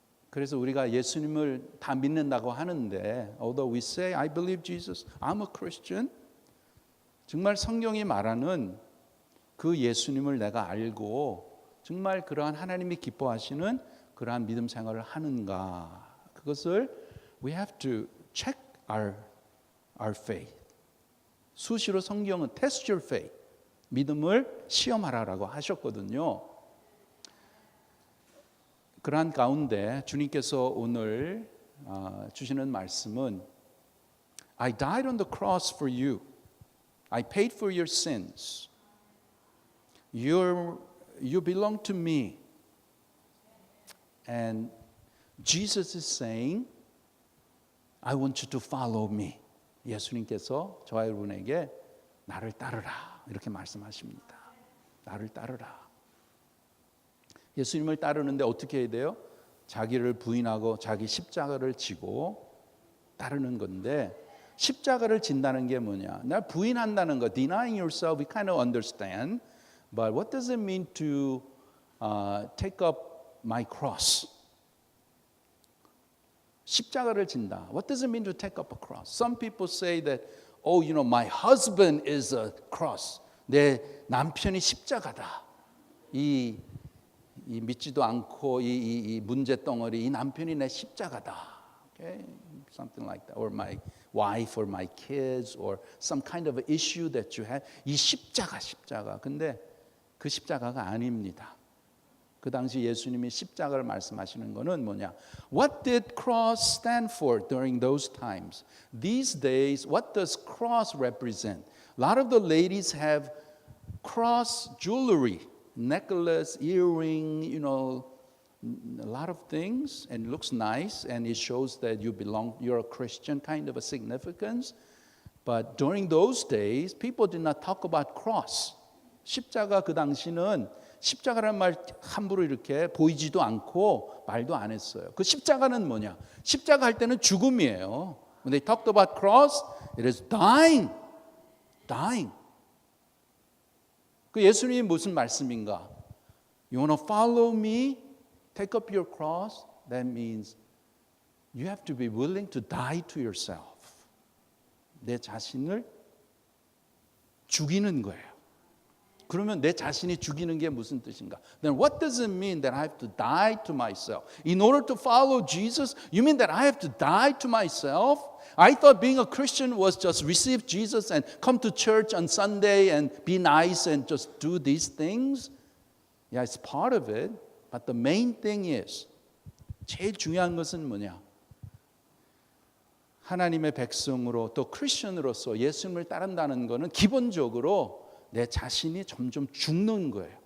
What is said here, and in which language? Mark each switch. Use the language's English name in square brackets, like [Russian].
[Korean] 그래서 우리가 예수님을 다 믿는다고 하는데, [English] although we say I believe Jesus, I'm a Christian, [Korean] 정말 성경이 말하는 그 예수님을 내가 알고 정말 그러한 하나님이 기뻐하시는 그러한 믿음 생활을 하는가? 그것을 [English] we have to check our faith. [Korean] 수시로 성경은 [English] test your faith, [Korean] 믿음을 시험하라라고 하셨거든요. 그러한 가운데 주님께서 오늘 주시는 말씀은 [English] I died on the cross for you. I paid for your sins. You belong to me. And Jesus is saying, I want you to follow me. [Korean] 예수님께서 저와 여러분에게 나를 따르라 이렇게 말씀하십니다. 나를 따르라. 예수님을 따르는데 어떻게 해야 돼요? 자기를 부인하고 자기 십자가를 지고 따르는 건데, 십자가를 진다는 게 뭐냐? 날 부인한다는 거, [English] denying yourself, we kind of understand. But what does it mean to take up my cross? [Korean] 십자가를 진다. [English] What does it mean to take up a cross? Some people say that, oh, you know, my husband is a cross. [Korean] 내 남편이 십자가다. 이 믿지도 않고 이 문제 덩어리, 이 남편이 내 십자가다. [English] Okay, something like that. Or my wife, or my kids, or some kind of issue that you have. [Korean] 이 십자가. 근데 그 십자가가 아닙니다. 그 당시 예수님이 십자가를 말씀하시는 거는 뭐냐? [English] What did cross stand for during those times? These days, what does cross represent? A lot of the ladies have cross jewelry, necklace, earring, you know, a lot of things, and it looks nice, and it shows that you're a Christian, kind of a significance. But during those days, people did not talk about cross. [Korean] 십자가, 그 당시는 십자가라는 말 함부로 이렇게 보이지도 않고 말도 안 했어요. 그 십자가는 뭐냐? 십자가 할 때는 죽음이에요. [English] When they talked about cross, it is dying. [Korean] 그 예수님이 무슨 말씀인가? [English] You want to follow me? Take up your cross? That means you have to be willing to die to yourself. [Korean] 내 자신을 죽이는 거예요. 그러면 내 자신이 죽이는 게 무슨 뜻인가? [English] Then what does it mean that I have to die to myself? In order to follow Jesus, you mean that I have to die to myself? I thought being a Christian was just receive Jesus and come to church on Sunday and be nice and just do these things. Yeah, it's part of it. But the main thing is, [Korean] 제일 중요한 것은 뭐냐? 하나님의 백성으로 또 크리스천으로서 예수님을 따른다는 것은 기본적으로 내 자신이 점점 죽는 거예요.